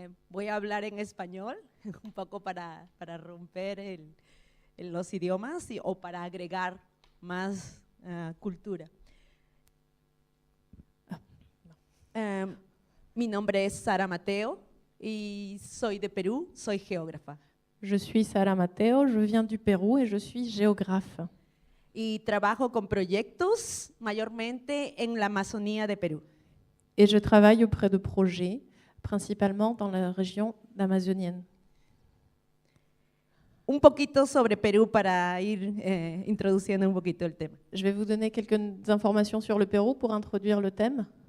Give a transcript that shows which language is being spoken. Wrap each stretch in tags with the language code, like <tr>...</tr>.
<es>Voy a hablar en español, un poco para romper los idiomas o para agregar más cultura. Mi nombre es Sara Mateo y soy de Perú, soy geógrafa.</es> <fr>Je suis Sara Mateo, je viens du Pérou et je suis géographe.</fr> <es>Y trabajo con proyectos mayormente en la Amazonía de Perú.</es> <fr>Et je travaille auprès de projets, principalement dans la région amazonienne.</fr> <es>Un poquito sobre Perú para ir introduciendo un poquito el tema.</es> <fr>Je vais vous donner quelques informations sur le Pérou pour introduire le thème.</fr>